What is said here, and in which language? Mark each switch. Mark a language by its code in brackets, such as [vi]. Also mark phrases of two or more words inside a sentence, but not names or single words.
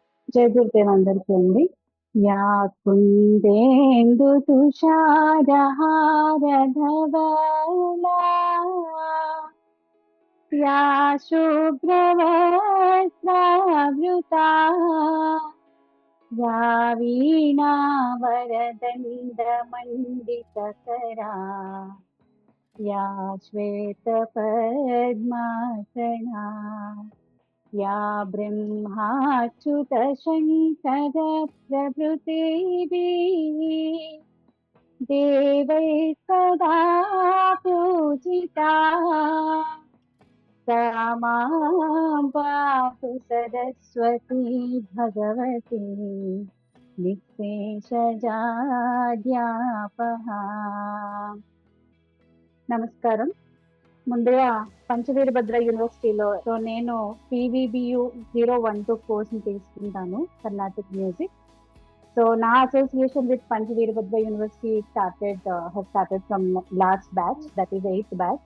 [te] జై గురుదేవ్ అందరికీ అండి. [sa] యా కుందేందు తుషారహారధవళా యా శుభ్రవస్త్రావృతా యా వీణావరదండమండితకరా యా శ్వేతపద్మాసనా या ब्रह्माच्युतशङ्करप्रभृतिभिः देवैः सदा पूजिता सा मां पातु सरस्वती भगवती निःशेषजाड्यापहा. [te] నమస్కారం. ముందుగా పంచవీరభద్ర యూనివర్సిటీలో నేను PVBU 012 కోర్స్ తీసుకుంటాను, [en] Carnatic music. సో నా association with Panchaveerabhadra University started from last batch, that is 8th batch.